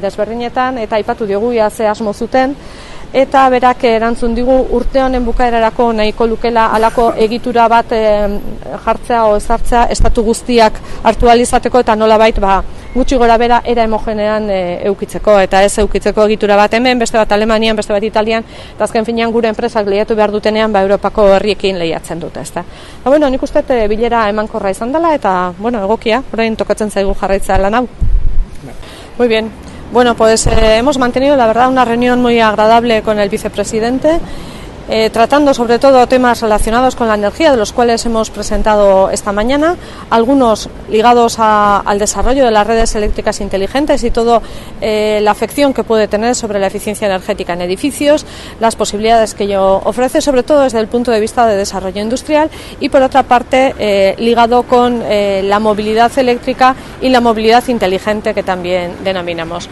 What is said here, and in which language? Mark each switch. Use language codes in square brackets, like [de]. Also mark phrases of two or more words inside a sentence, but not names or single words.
[eu] desberdinetan, eta aipatu diogu ze asmo zuten, eta berak erantzun digu urte honen bukaerarako nahiko lukela halako egitura bat jartzea o ezartzea estatu guztiak hartu ahal izateko eta nolabait gutxi gora bera era homogenean eukitzeko, eta ez eukitzeko egitura bat hemen, beste bat Alemanian, beste bat Italian, eta azken finean gure enpresak lehiatu behar dutenean Europako herriekin lehiatzen dute, ezta. Nik uste bilera emankorra izan dela eta egokia, orain tokatzen zaigu jarraitzea lan hau. [es] Muy bien. Pues hemos mantenido, la verdad, una reunión muy agradable con el vicepresidente, tratando sobre todo temas relacionados con la energía, de los cuales hemos presentado esta mañana, algunos ligados al desarrollo de las redes eléctricas inteligentes y toda la afección que puede tener sobre la eficiencia energética en edificios, las posibilidades que ello ofrece, sobre todo desde el punto de vista de desarrollo industrial, y por otra parte ligado con la movilidad eléctrica y la movilidad inteligente, que también denominamos.